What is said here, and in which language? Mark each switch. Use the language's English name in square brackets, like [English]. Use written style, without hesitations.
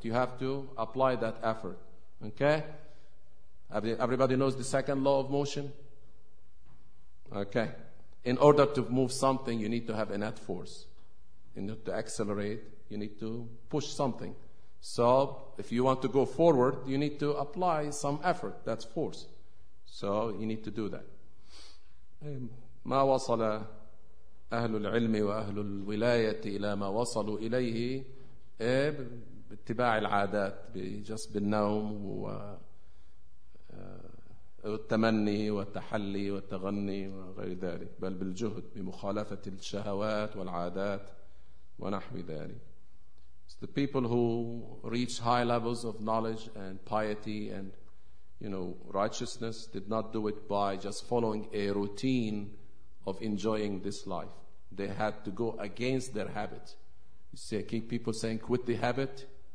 [English] You have to apply that effort. Okay? Everybody knows the second law of motion? Okay. In order to move something, you need to have a net force. In order to accelerate, you need to push something. So, if you want to go forward, you need to apply some effort. That's force. So, you need to do that. [Arabic] ما وصل أهل العلم وأهل الولاية إلى ما وصلوا إليه باتباع العادات بجس بالنوم والتمني والتحلي والتغني وغير ذلك بل بالجهد بمخالفة الشهوات والعادات ونحو ذلك. [English] It's the people who reach high levels of knowledge and piety and, you know, righteousness did not do it by just following a routine of enjoying this life. They had to go against their habit. You see, I keep people saying, quit the habit.